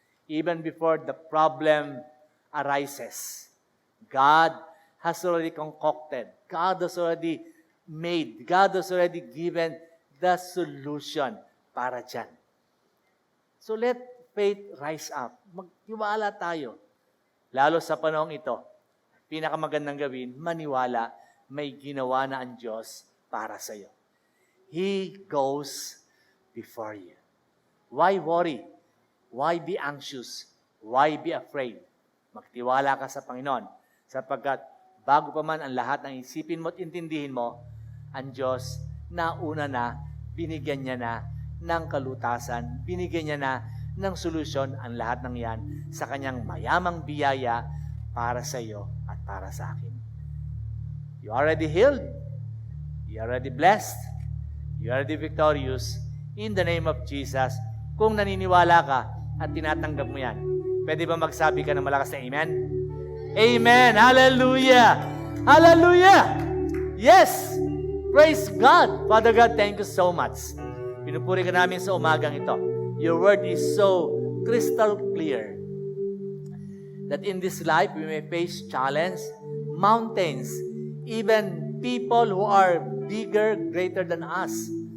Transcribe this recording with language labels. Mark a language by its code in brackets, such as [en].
[en] Even before the problem arises, God has already concocted, God has already made, God has already given the solution [tl] para dyan. [en] So let faith rise up. [tl] Magtiwala tayo. Lalo sa panahong ito, pinakamagandang gawin, maniwala, may ginawa na ang Diyos para sa iyo. [en] He goes before you. Why worry? Why be anxious? Why be afraid? [tl] Magtiwala ka sa Panginoon, sapagkat bago pa man ang lahat ng isipin mo at intindihin mo, ang Diyos nauna na, binigyan niya na ng kalutasan, binigyan niya na ng solusyon ang lahat ng yan sa kanyang mayamang biyaya para sa iyo at para sa akin. [en] You are already healed. You are already blessed. You are already victorious in the name of Jesus. [tl] Kung naniniwala ka at tinatanggap mo yan, pwede ba magsabi ka ng malakas na amen? Amen! [en] Hallelujah! Hallelujah! Yes! Praise God! Father God, thank you so much. [tl] Pinupuri ka namin sa umagang ito. [en] Your word is so crystal clear that in this life we may face challenge, mountains, even people who are bigger, greater than us.